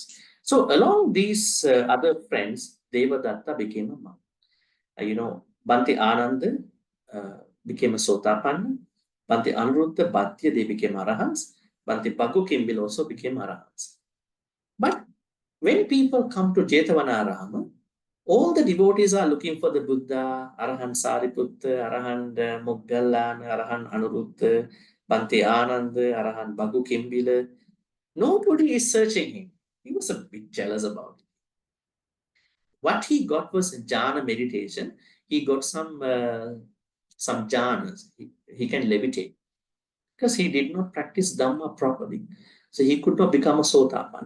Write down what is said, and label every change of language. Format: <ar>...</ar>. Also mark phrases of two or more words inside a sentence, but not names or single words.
<en>So along these other friends, Devadatta became a monk. Bhante Ananda became a Sotapanna. Bhante Anuruddha, Bhatya, they became Arahants. Bhante Paku Kimbil also became Arahants. But when people come to Jetavanarama, all the devotees are looking for the Buddha, Arahant Sariputta, Arahant Moggallan, Arahant Anuruddha, Bhante Ananda, Arahant Bhagu Kimbila. Nobody is searching him. He was a bit jealous about it. What he got was jhana meditation. He got some jhanas. He can levitate. Because he did not practice Dhamma properly. So he could not become a Sotapanna.</en>